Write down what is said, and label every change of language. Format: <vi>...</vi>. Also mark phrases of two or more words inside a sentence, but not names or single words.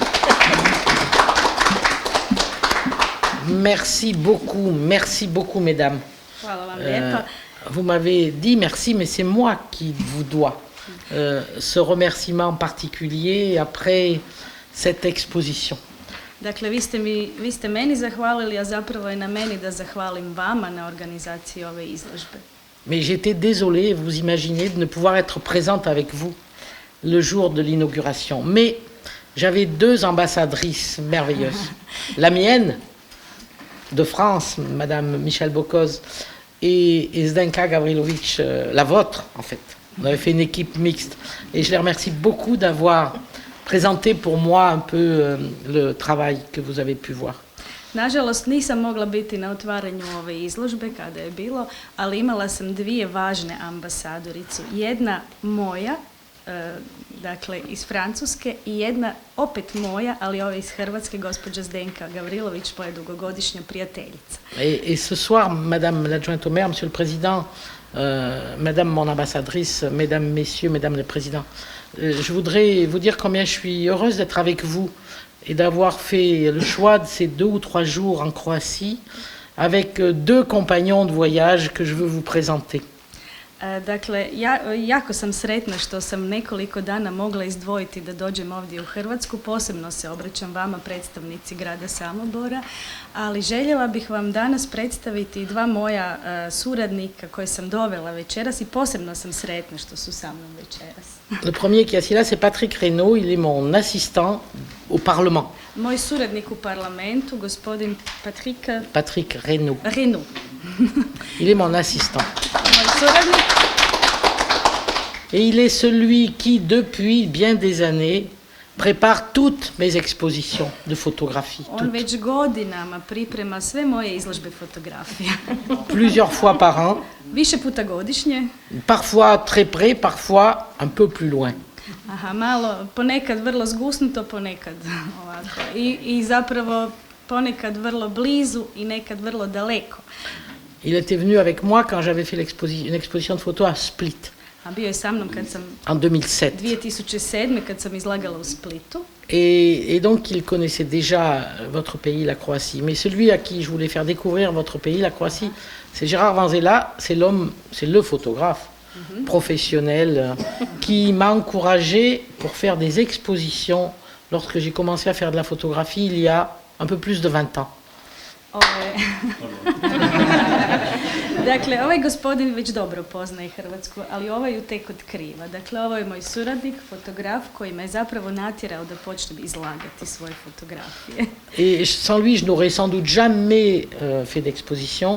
<fr>Merci beaucoup, mesdames. Vous m'avez dit merci, mais c'est moi qui vous dois ce remerciement particulier après cette exposition.</fr> <hr>Dakle, vi ste meni zahvalili, a zapravo je na meni da zahvalim vama na organizaciji ove izložbe.</hr> <fr>Mais j'étais désolée, vous imaginez, de ne pouvoir être présente avec vous le jour de l'inauguration. Mais j'avais deux ambassadrices merveilleuses. La mienne, de France, Madame Michel Bocoz, et Zdenka Gavrilovic, la vôtre en fait. On avait fait une équipe mixte. Et je les remercie beaucoup d'avoir présenté pour moi un peu le travail que vous avez pu voir.</fr> <hr>Nažalost, nisam mogla biti na otvaranju ove izložbe kada je bilo, ali imala sam dvije važne ambasadoricu. Jedna moja, dakle iz Francuske, i jedna opet moja, ali ova iz Hrvatske, gospođa Zdenka Gavrilović, moja dugogodišnja prijateljica.</hr> <fr>Et ce soir, Madame l'adjointe au maire, Monsieur le Président, Madame mon ambassadrice, Mesdames, Messieurs, Mesdames les Présidents, je voudrais vous dire combien je suis heureuse d'être avec vous et d'avoir fait le choix de ces 2 ou 3 jours en Croatie avec 2 compagnons de voyage que je veux vous présenter.</fr> <hr>Dakle, jako sam sretna što sam nekoliko dana mogla izdvojiti da dođem ovdje u Hrvatsku, posebno se obraćam vama, predstavnici grada Samobora, ali željela bih vam danas predstaviti 2 moja suradnika koje sam dovela večeras i posebno sam sretna što su sa mnom večeras.</hr> <fr>Le premier qui est assis là, c'est Patrick Reynaud, il est mon assistant au Parlement.</fr> <hr>Moj suradnik u parlamentu, gospodin Patrick Reynaud. Reynaud.</hr> <fr>Il est mon assistant.</fr> <hr>Moj suradnik.</hr> <fr>Et il est celui qui, depuis bien des années, prépare toutes mes expositions de photographie.</fr> <hr>On već godinama priprema sve moje izložbe fotografija.</hr> <fr>Plusieurs fois par an.</fr> <hr>Više puta godišnje.</hr> <fr>Parfois très près, parfois un peu plus loin.</fr> <hr>Aha, malo, ponekad vrlo zgusnuto, ponekad ovako. I zapravo ponekad vrlo blizu i nekad vrlo daleko.</hr> <fr>Il était venu avec moi quand j'avais fait une exposition de photos à Split.</fr> <hr>A bio je sa mnom kad sam</hr> <fr>en 2007.</fr> <hr>2007. kad sam izlagala u Splitu.</hr> <fr>Et donc il connaissait déjà votre pays, la Croatie. Mais celui à qui je voulais faire découvrir votre pays, la Croatie, c'est Gérard Vanzella, c'est le photographe professionnel qui m'a encouragé pour faire des expositions lorsque j'ai commencé à faire de la photographie il y a un peu plus de 20 ans.</fr> <hr>Dakle, ovaj gospodin već dobro poznaje Hrvatsku, ali ovaj ju tek otkriva. Dakle, ovo je moj suradnik, fotograf, koji me zapravo natjerao da počnem izlagati svoje fotografije.</hr> <fr>Et sans lui, je n'aurais sans doute jamais fait d'exposition.</fr>